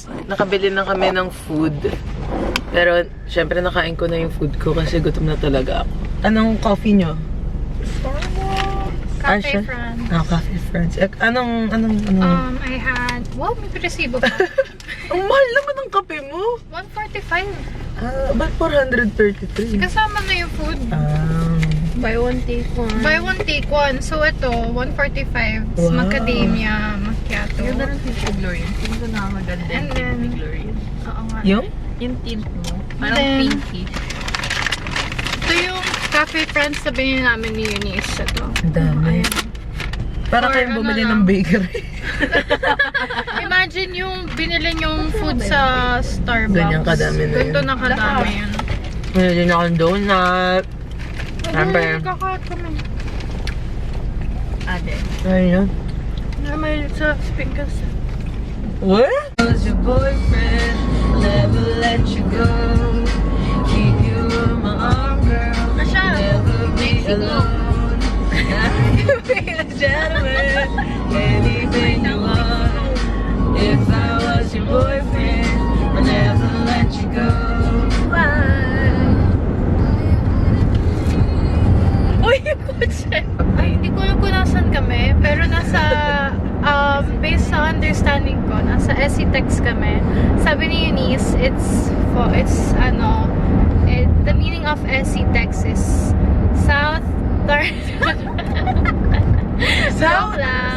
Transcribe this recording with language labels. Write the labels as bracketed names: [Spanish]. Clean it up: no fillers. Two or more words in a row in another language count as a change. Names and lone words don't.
[Filipino] Nakabili na kami ng food. Pero, syempre nakain ko na yung food ko kasi gutom na talaga ako. Anong coffee nyo? Cafe France. Cafe France. Anong? [English] I had... [Filipino] Wow, may resibo pa. Ang mahal naman ng kape mo. 145. Ba't 433? Kasama na yung food. [English] Buy one, take one. Buy one, take one. So ito, 145. Wow. Macadamia macchiato. [Filipino] Ganda ng tissue, Glorian. Tingin ko na maganda [English] And [Filipino] yung [English] then- [Filipino] tint ni Glorian. Oo nga. Yung? Yung tint mo. [English] Then- [Filipino] Parang pinkish. Ito yung Cafe France na binili namin ni Eunice. Ito. Ang dami. Ayan. Para [English] Or [Filipino] kayong ano bumili lang. ng bakery. Imagine yung binili yung food sa Starbucks. Ganyan kadami na yun. Ganito na kadami yun. Bumili na akong donut. Siyempre. Kakaat kami. Ade. Ano yun? May sa speakers. [English] What? Was your boyfriend, never let you go. Keep you in my arm, girl. Asya, Never be Mexico. alone. I can be a gentleman. Anything you want. If I was your boyfriend, I'd never let you go. [Filipino] Uy, yung kotse! Ay, hindi ko alam kung nasan kami. Pero nasa, based sa understanding ko, nasa SC-Tex kami. Sabi ni Eunice, [English] the meaning of SC-Tex is South Joke lang.